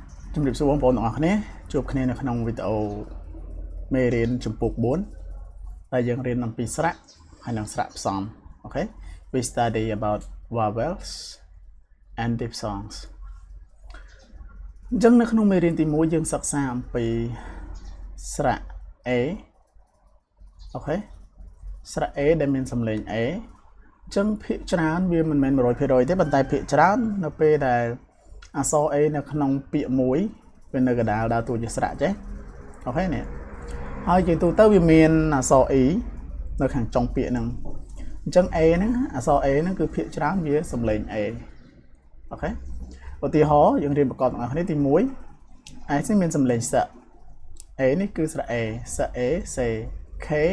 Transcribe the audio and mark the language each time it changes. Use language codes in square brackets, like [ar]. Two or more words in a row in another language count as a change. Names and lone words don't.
[km] ជំរាបសួរបងប្អូនទាំងអស់គ្នាជួបគ្នានៅក្នុងវីដេអូមេរៀនចំពោះ4ដែលយើងរៀនអំពីស្រៈហើយនិងស្រៈផ្សំ [en] Okay we study about vowels and diphthongs [km] អញ្ចឹងនៅ ក្នុងមេរៀនទី1យើងសិក្សាអំពីស្រៈ A Okay ស្រៈ A ដែលមានសំឡេង A អញ្ចឹងភាគច្រើនវាមិនមែន 100% ទេប៉ុន្តែភាគច្រើននៅពេលដែលអក្សរ A នៅក្នុងពាក្យមួយវានៅកណ្ដាលដើរតួជាស្រៈចេះអូខេនេះហើយជាទូទៅវាមានអក្សរ E នៅខាងចុងពាក្យហ្នឹងអញ្ចឹង A ហ្នឹងអក្សរ A ហ្នឹងគឺភាគច្រើនវាសំឡេង A អូខេឧទាហរណ៍យើងរៀនប្រកបទាំងអស់គ្នាទី1 S នេះមានសំឡេងសៈ A នេះគឺស្រៈ A សៈ A សេ K